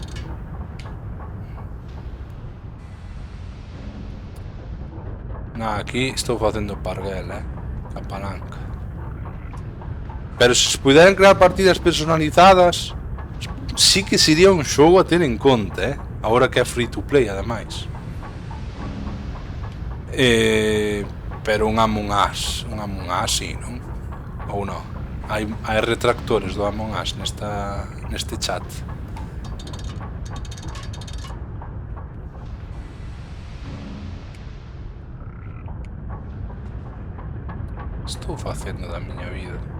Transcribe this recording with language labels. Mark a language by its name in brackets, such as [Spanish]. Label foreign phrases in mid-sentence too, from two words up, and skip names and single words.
[Galician] Aquí estou facendo parguel, a palanca. Pero se se puderan crear partidas personalizadas, sí que sería un xogo a ter en conta, agora que é [English] free to play, [Galician] ademais. Pero un Among Us sí, non? Ou non? Hai retractores do Among Us neste chat. Estou facendo da miña vida.